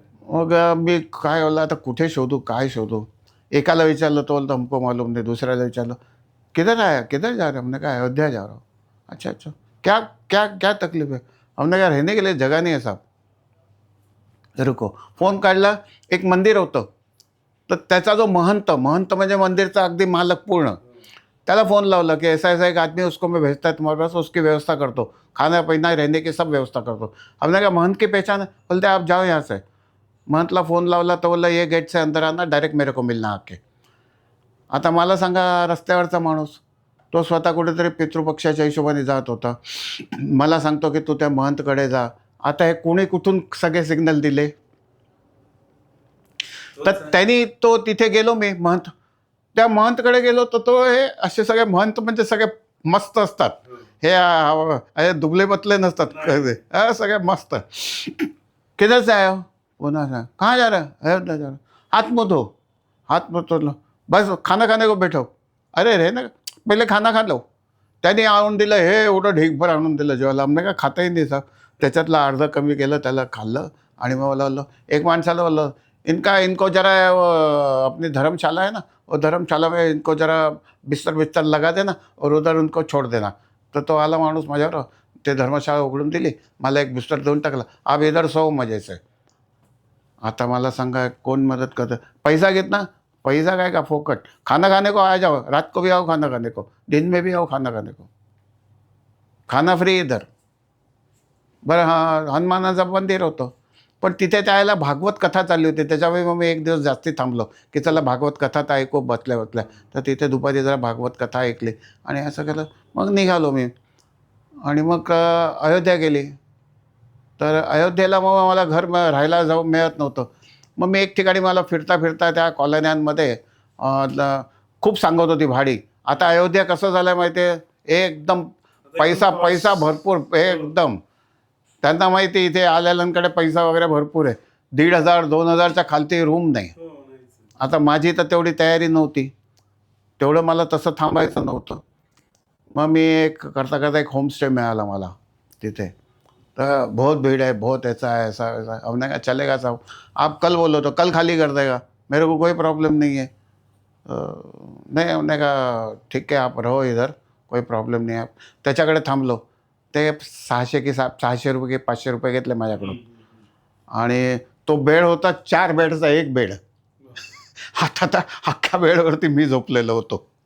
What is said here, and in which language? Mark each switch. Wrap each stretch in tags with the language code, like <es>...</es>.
<mr>मग मी काय बोललं, आता कुठे शोधू, काय शोधू. एकाला विचारलं, तो बोलतो</mr> <hi>हमको मालूम नहीं.</hi> <mr>दुसऱ्याला विचारलं,</mr> <hi>किधर आया, किधर जा रहे? हमने कहा अयोध्या जा रहा हूँ. अच्छा अच्छा, क्या क्या क्या तकलीफ है? हमने कहा रहने के लिए जगह नहीं है साहब.</hi> <mr>रुको. फोन काढला, एक मंदिर होतं. तर त्याचा जो महंत म्हणजे मंदिरचा अगदी मालक पूर्ण, त्याला फोन लावला कि</mr> <hi>ऐसा ऐसा एक आदमी, उसको मैं भेजता है तुम्हारे पास,</hi> <mr>उसकी व्यवस्था करतो, खाना पीना रहने की सब व्यवस्था करतो.</mr> <hi>हमने कहा महंत की पहचान है? बोलते आप जाओ यहाँ से.</hi> <mr>महंतला फोन लावला तो बोलला</mr> <hi>ये गेट से अंदर आना, डायरेक्ट मेरे को मिलना आके.</hi> <mr>आता मला सांगा, रस्त्यावरचा माणूस तो स्वतः कुठेतरी पितृपक्षाच्या हिशोबाने जात होता. मला सांगतो की तू त्या महंतकडे जा. आता हे कोणी कुठून सगळे सिग्नल दिले? तर त्यांनी तो तिथे गेलो मी, महंत, त्या महंतकडे गेलो तर तो, हे असे सगळे महंत म्हणजे सगळे मस्त असतात. हे दुबले पतले नसतात, सगळे मस्त.</mr> <hi>किधर से आए हो?</hi> <mr>पुन्हा सांग,</mr> <hi>कहाँ जा रहा है? अयोध्या जा रहा. हाथ मुँह धो. हाथ मुँह धो, बस खाना खाने को बैठो. अरे रे ना, पहिले खाना खा लो.</hi> <mr>त्यांनी आणून दिलं, हे एवढं ढीकभर आणून दिलं जेवायला. आमने का खाताही नाही साहेब. त्याच्यातलं अर्ध कमी केलं, त्याला खाल्लं. आणि मग मला बोललो, एक माणसाला बोललो,</mr> <hi>इनको जरा अपनी धर्मशाला है ना, वो धर्मशाला में इनको जरा बिस्तर लगा देना और उधर उनको छोड़ देना.</hi> <mr>तर तो आला माणूस माझ्यावर, ते धर्मशाळा उघडून दिली, मला एक बिस्तर देऊन टाकला.</mr> <hi>आप इधर सो मजे से.</hi> <mr>आता मला सांगा, कोण मदत करतं? पैसा घेत ना, पैसा काय का फोकट.</mr> <hi>खाना खाने को आ जाओ, रात को भी आओ खाना खाने को, दिन में भी आओ खाना खाने को, खाना फ्री इधर.</hi> <mr>बरं, हां, हनुमानाचं मंदिर होतं, पण तिथे त्यावेळेला भागवत कथा चालली होती. त्याच्यामुळे मग मी एक दिवस जास्ती थांबलो की चला भागवत कथा तर ऐकू बसल्या बसल्या. तर तिथे दुपारी जरा भागवत कथा ऐकली आणि असं केलं. मग निघालो मी आणि मग अयोध्या गेली. तर अयोध्येला मग मला घर राहायला जाऊ मिळत नव्हतं. मग मी एक ठिकाणी, मला फिरता फिरता त्या कॉलन्यांमध्ये खूप सांगत होती भाडी. आता अयोध्या कसं झालं आहे माहिती आहे, एकदम पैसा भरपूर, एकदम. त्यांना माहिती इथे आलेल्यांकडे पैसा वगैरे भरपूर आहे. 1,500-2,000च्या खालती रूम नाही. आता माझी तर तेवढी तयारी नव्हती, तेवढं मला तसं थांबायचं नव्हतं. मग मी करता एक होमस्टे मिळाला मला तिथे.</mr> <hi>तो बहुत भीड़ है, बहुत ऐसा है, ऐसा वैसा। हमने कहा चलेगा साहब, आप कल बोलो तो कल खाली कर देगा, मेरे को कोई प्रॉब्लम नहीं है। नाही, हमने कहा ठीक आहे, आप रहो इधर, कोई प्रॉब्लेम नाही.</hi> <mr>आप त्याच्याकडे थांबलो. ते 600 की 600 रुपये की 500 रुपये घेतले माझ्याकडून. आणि तो बेड होता 4 बेडचा 1 बेड. आता अख्ख्या बेडवरती मी झोपलेलो होतो.</mr>